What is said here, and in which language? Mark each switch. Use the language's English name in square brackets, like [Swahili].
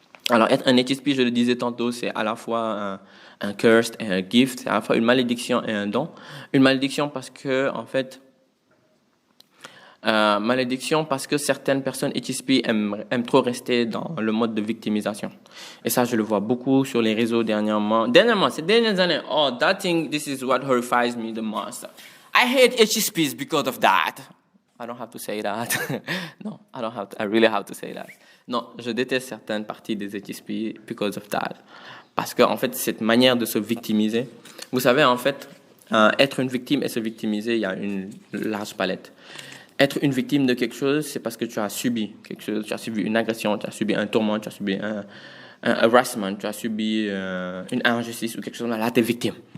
[French] Alors, être un HSP, je le disais tantôt, c'est à la fois un curse et un gift, c'est à la fois une malédiction et un don. Une malédiction parce que, en fait, malédiction parce que certaines personnes HSP aiment trop rester dans le mode de victimisation. Et ça, je le vois beaucoup sur les réseaux dernièrement. Ces dernières années, [English] oh, this is what horrifies me the most. I hate HSPs because of that. I don't have to say that. No, I really have to say that. [French] Non, je déteste certaines parties des HSP [English] because of that. [French] Parce que, en fait, cette manière de se victimiser, vous savez, en fait, être une victime et se victimiser, il y a une large palette. Être une victime de quelque chose, c'est parce que tu as subi quelque chose, tu as subi une agression, tu as subi un tourment, tu as subi un harassment, tu as subi une injustice ou quelque chose. Là, tu es victime.